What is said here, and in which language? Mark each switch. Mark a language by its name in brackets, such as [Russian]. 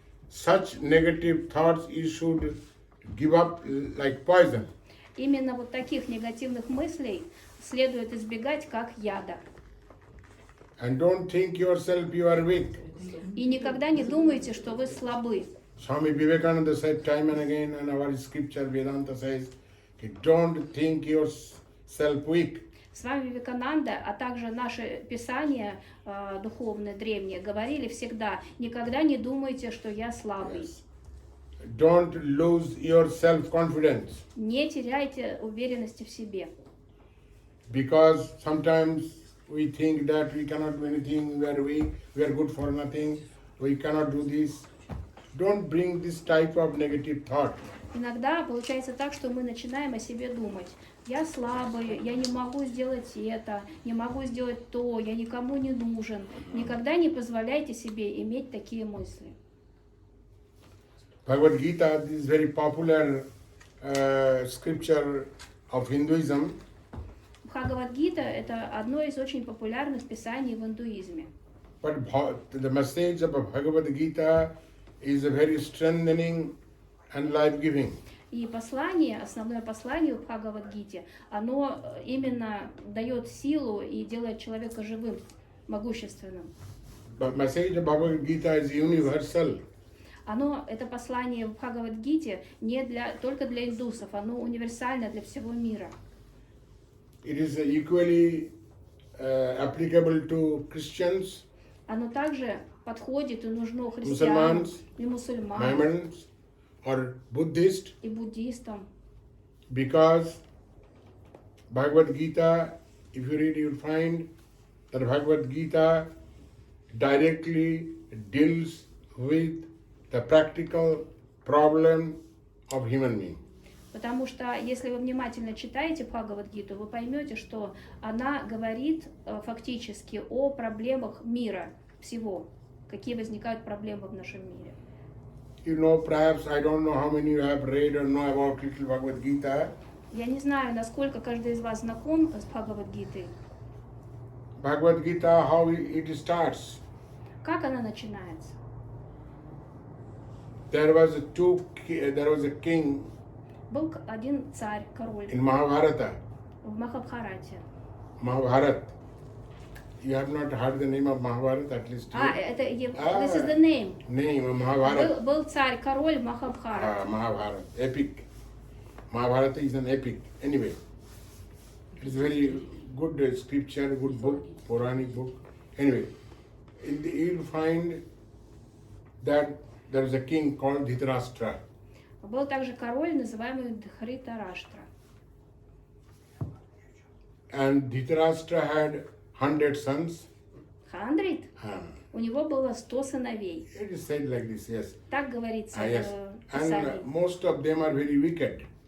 [English] Such negative thoughts you should give up like poison. [Russian] Именно вот таких негативных мыслей следует избегать как яда. [English] And don't think yourself you are weak. [Russian] И никогда не думайте, что вы слабы. [English] Swami Vivekananda said time and again, and our scripture Vedanta says, don't think yourself weak. [Russian] Свами Викананда, а также наши писания духовные, древние, говорили всегда, никогда не думайте, что я слабый. [English] Don't lose your self-confidence. [Russian] Не теряйте уверенности в себе. [English] Because sometimes we think that we cannot do anything, we are weak, we are good for nothing, we cannot do this. Don't bring this type of negative thought. [Russian] Иногда получается так, что мы начинаем о себе думать. Я слабый, я не могу сделать это, не могу сделать то, я никому не нужен. Никогда не позволяйте себе иметь такие мысли. [English] Bhagavad Gita is very popular scripture of Hinduism. [Russian] Бхагавад-гита – это одно из очень популярных писаний в индуизме. [English] But the message of Bhagavad Gita is a very strengthening and life-giving. [Russian] И послание, основное послание в Бхагавад-гите, оно именно дает силу и делает человека живым, могущественным. [English] The message of Bhagavad Gita is universal. [Russian] Это послание в Бхагавад-гите не только для индусов, оно универсально для всего мира. [English] It is equally applicable to Christians, [Russian] Оно также подходит и нужно христианам, и мусульманам, [English] Mohammedans, or Buddhists, [Russian] и буддистам. [English] because Bhagavad Gita, if you read, you'll find that Bhagavad Gita directly deals with the practical problem of human being. [Russian] Потому что, если вы внимательно читаете Бхагавад-гиту, вы поймете, что она говорит фактически о проблемах мира всего, какие возникают проблемы в нашем мире. [English] You know, perhaps, I don't know how many you have read or know about little Bhagavad Gita. [Russian] Я не знаю, насколько каждый из вас знаком с Бхагавад-гитой. [English] Bhagavad Gita, how it starts. [Russian] Как она начинается? [English] There was a king [Russian] Был один царь, король [English] in Mahabharata. [Russian] в Махабхарате. [English] Mahabharat. You have not heard the name of Mahabharata, at least. This is the name. Name of Mahabharata. [Russian] Был царь, король в Махабхарате. [English] Mahabharata, epic. Mahabharata is an epic. Anyway, it is very good scripture, good book, Puranic book. Anyway, you'll find that there is a king called Dhritarashtra. [Russian] Был также король, называемый Дхритараштра. [English] And Dhritarashtra had 100 sons. [Russian] 100? У него было 100 сыновей. [English] It is said like this, yes. [Russian] Так говорится [English] Yes. [Russian] в Писании. [English] And most of them are very wicked.